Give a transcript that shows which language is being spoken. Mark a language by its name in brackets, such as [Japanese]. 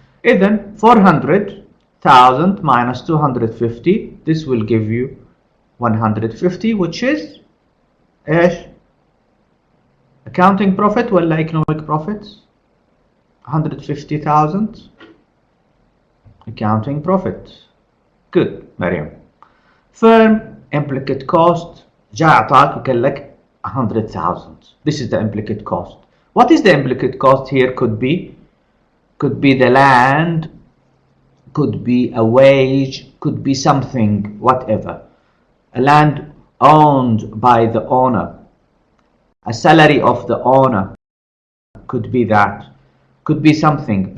[Arabic] إذن [English] 400,000 minus 250, this will give you 150, which is [Arabic] إيش؟ [English] accounting profit [Arabic] ولا [English] economic profit؟ 150,000 accounting profit. Good, مريم. Firm implicit cost [Arabic] جاء أعطاك وقال لك 100,000. [English] This is the implicit cost. What is the implicit cost here? Could be the land, could be a wage, could be something, whatever. A land owned by the owner, a salary of the owner, could be that, could be something.